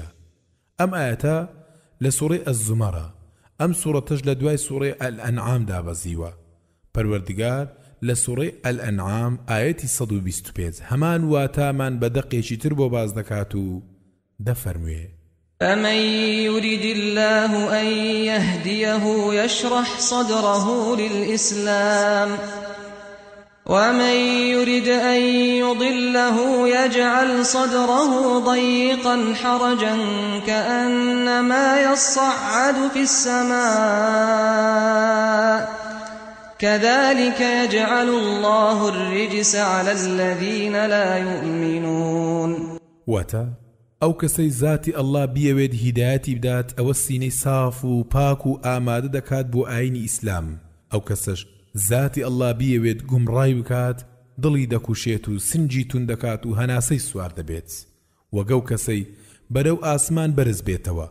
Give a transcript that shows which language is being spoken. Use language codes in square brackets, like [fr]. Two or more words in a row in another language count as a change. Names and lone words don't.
[ckb] ئەم ئاەتە لە سوورەی ئەز-زومەرە. ئەم سوورەتەش لە دوای سوورەی ئەل-ئەنعام دابەزیوە. پەروەردگار لە سوورەی ئەل-ئەنعام ئاەتی 125 هەمان واتامان بە دەقێکی تر بۆ باز دەکات و دەفەرموێ: [ar] فمن يرد الله أن يهديه يشرح صدره للإسلام ومن يرد أن يضله يجعل صدره ضيقا حرجا كأنما يصعد في السماء كذلك يجعل الله الرجس على الذين لا يؤمنون. [ckb] واتا ئەو کەسەی ذاتی ئەڵڵا بیەوێت هیدایەتی بدات، ئەوە سینەی صاف و پاک و ئامادە دەکات بۆ ئاینی ئیسلام. ئەو کەسەش ذاتی ئەڵڵا بیەوێت گومڕای بکات، دڵی دەکوشێت و سنجی تون دەکات و هەناسەی سوار دەبێت. وەگەو کەسەی بەرەو ئاسمان بەرز بێتەوە.